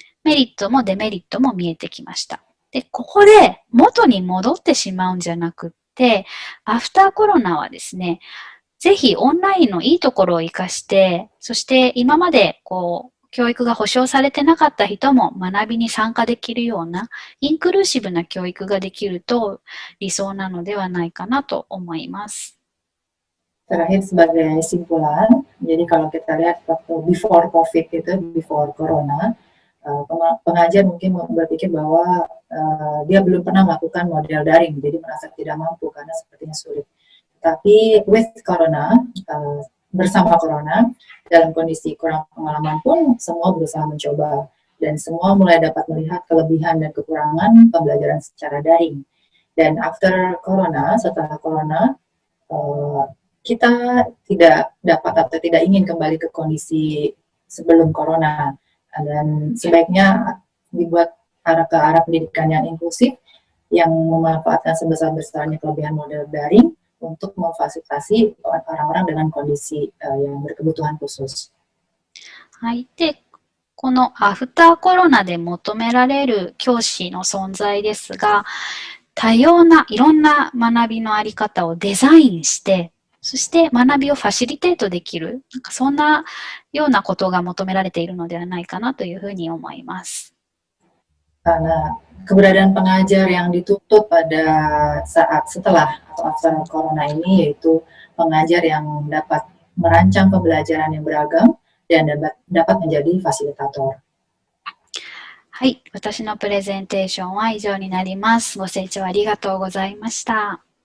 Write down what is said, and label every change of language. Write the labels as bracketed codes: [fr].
[ja] メリットもデメリットも見えてきました。で、ここで元に戻ってしまうんじゃなくって、アフターコロナはですね、ぜひオンラインのいいところを活かして、そして今まで教育が保障されてなかった人も学びに参加できるようなインクルーシブな教育ができると理想なのではないかなと思います。 [id] Terakhir sebagai simpulan, jadi kalau kita lihat waktu [en] before COVID [id] itu, [en] before Corona, [id] pengajar mungkin berpikir bahwa dia belum pernah melakukan model daring, jadi merasa tidak mampu karena sepertinya sulit. Tapi [en] with Corona, [id] bersama Corona, dalam kondisi kurang pengalaman pun semua berusaha mencoba dan semua mulai dapat melihat kelebihan dan kekurangan pembelajaran secara daring. Dan [en] after Corona, [id] setelah Corona, kita tidak dapat atau tidak ingin kembali ke kondisi sebelum Corona, dan sebaiknya dibuat ke arah pendidikan yang inklusif yang memanfaatkan sebesar-besarnya kelebihan model daring untuk memfasilitasi orang-orang dengan kondisi yang berkebutuhan khusus. [ja] はい。で、このアフターコロナで求められる教師の存在ですが、多様ないろんな学びのあり方をデザインして、そして学びをファシリテートできる、そんなようなことが求められているのではないかなというふうに思います。 [id] Karena keberadaan pengajar yang ditutup pada saat setelah atau [en] after corona [id] ini, yaitu pengajar yang dapat merancang pembelajaran yang beragam dan dapat menjadi fasilitator. [ja] はい。私のプレゼンテーションは以上になります。ご清聴ありがとうございました。